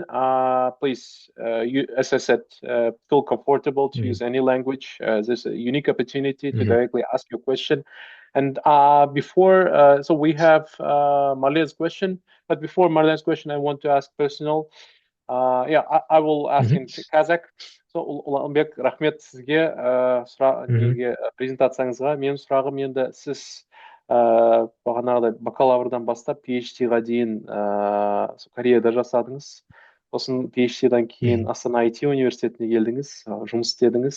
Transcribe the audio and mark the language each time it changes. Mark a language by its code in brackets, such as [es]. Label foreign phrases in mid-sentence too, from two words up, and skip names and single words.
[en] Please, you, as I said, feel comfortable to use Mm-hmm. any language. There's a unique opportunity to Mm-hmm. directly ask your question. And before, so we have Marlene's question, but before Marlene's question, I want to ask personal. Yeah, I will ask in Kazakh. So, Ulanbek, [kk] рахмет сізге Mm-hmm. неге презентацияңызға. Менің сұрағым енді сіз бағанағыдай бакалаврдан бастап PhD-ға дейін Кореяда жасадыңыз. Сосын PhD-дан кейін Mm-hmm. Астана IT университетіне келдіңіз, жұмыс істедіңіз.